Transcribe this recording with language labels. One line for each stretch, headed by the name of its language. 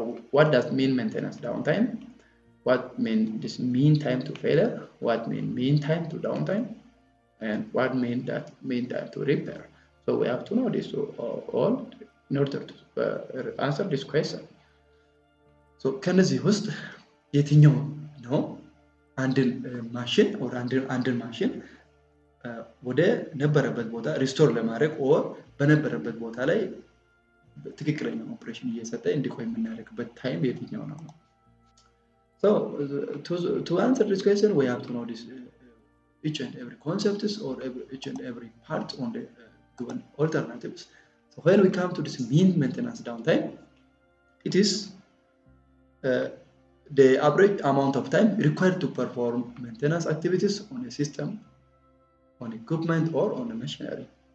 English: What does mean maintenance downtime? What mean this mean time to failure? What mean time to downtime? And what mean time to repair? So we have to know this all in order to answer this question.
Amharic: So ከነዚህ ውስጥ የትኛው ነው አንድን ማሽን or አንድን ማሽን ወደ ነበረበት ቦታ ሪስቶር ለማድረግ or በነበረበት ቦታ ላይ ትክክለኛ ኦፕሬሽን እየሰጠ እንዲቆይ የምናደርግበት ታይም የትኛው ነው?
English: So to answer this question, we have to know this each and every concepts or each and every part on the given alternatives. So when we come to this mean maintenance downtime, it is the average amount of time required to perform maintenance activities on a system, on equipment or on a machinery.